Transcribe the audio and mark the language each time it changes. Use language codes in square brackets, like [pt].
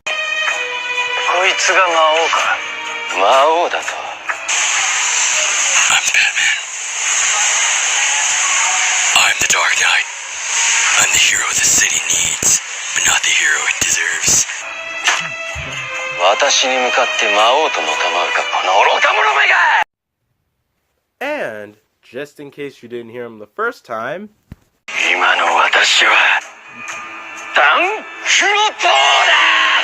[ja] こいつが魔王か。魔王だと。 [en] I'm Batman. I'm the Dark Knight. I'm the hero the city needs, but not the hero it deserves. [ja] 私に向かって魔王ともたまるか、この愚か者めが! [en] And, just in case you didn't hear him the first time... [ja] 今の私は、ダン・クロトーだ!